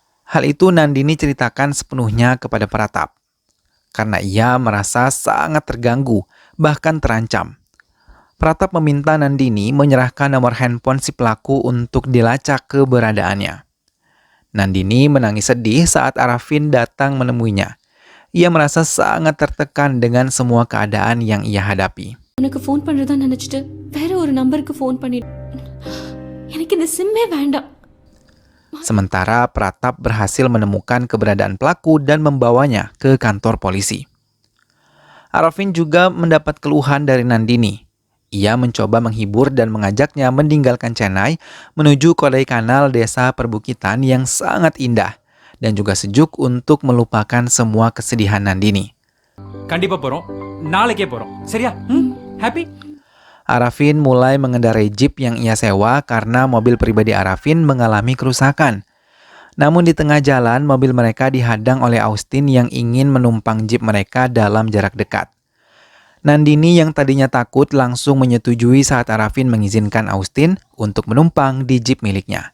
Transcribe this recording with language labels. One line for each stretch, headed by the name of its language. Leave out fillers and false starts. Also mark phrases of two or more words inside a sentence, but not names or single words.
Indonesian: Hal itu Nandini ceritakan sepenuhnya kepada Pratap. Karena ia merasa sangat terganggu, bahkan terancam. Pratap meminta Nandini menyerahkan nomor handphone si pelaku untuk dilacak keberadaannya. Nandini menangis sedih saat Arafin datang menemuinya. Ia merasa sangat tertekan dengan semua keadaan yang ia hadapi.
Tamil: உனக்கு ஃபோன் பண்றதா நினைச்சிட்டு வேற ஒரு நம்பருக்கு ஃபோன் பண்ணிட்டு எனக்கு இந்த சிம்மே வேண்டாம்.
Indonesian: Sementara Pratap berhasil menemukan keberadaan pelaku dan membawanya ke kantor polisi. Arafin juga mendapat keluhan dari Nandini. Ia mencoba menghibur dan mengajaknya meninggalkan Chennai menuju Kodaikanal, desa perbukitan yang sangat indah dan juga sejuk untuk melupakan semua kesedihan Nandini.
Tamil: கண்டிப்பா போறோம் நாளைக்கே போறோம் சரியா happy.
Indonesian: Arafin mulai mengendarai jeep yang ia sewa karena mobil pribadi Arafin mengalami kerusakan. Namun di tengah jalan, mobil mereka dihadang oleh Austin yang ingin menumpang jeep mereka dalam jarak dekat. Nandini yang tadinya takut langsung menyetujui saat Arafin mengizinkan Austin untuk menumpang di jeep miliknya.